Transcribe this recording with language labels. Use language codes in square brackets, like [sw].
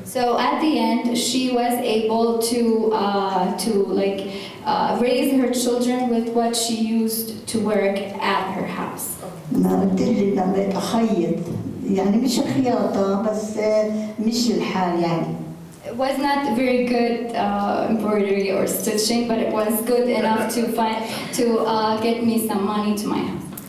[en] So at the end, she was able to raise her children with what she used to work at her house. [ar] ما قلت لي لما أخيط، يعني مش خياطة بس مش الحال يعني. [en] It was not very good embroidery or stitching, but it was good enough to get me some money to my house.